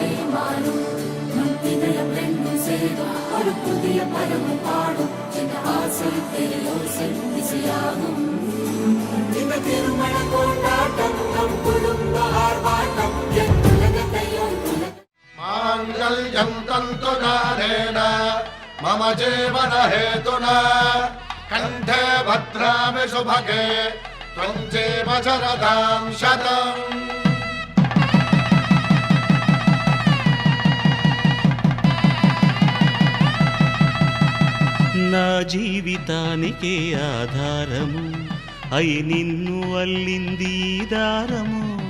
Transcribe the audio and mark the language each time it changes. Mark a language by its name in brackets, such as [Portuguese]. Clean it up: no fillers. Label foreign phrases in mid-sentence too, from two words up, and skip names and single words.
[Tamil] வாழும் நம் இதயம் ரெண்டும் சேரும் ஒரு புதிய பருவம் பாடும் என்ற ஆசை பெரியோசை திசையாகும் இந்த திருமண கொண்டாட்டம் நம் குடும்ப ஆர்ப்பாட்டம் என் உலகத்தையும் [Sanskrit] మాంగళ్యం తంతునానేన మమ జీవన హేతునా కంఠే భద్రామి శుభగే త్వం జీవ శరదాం శతం. [Telugu] నా జీవితానికే ఆధారము అయి నిన్ను అల్లింది దారము.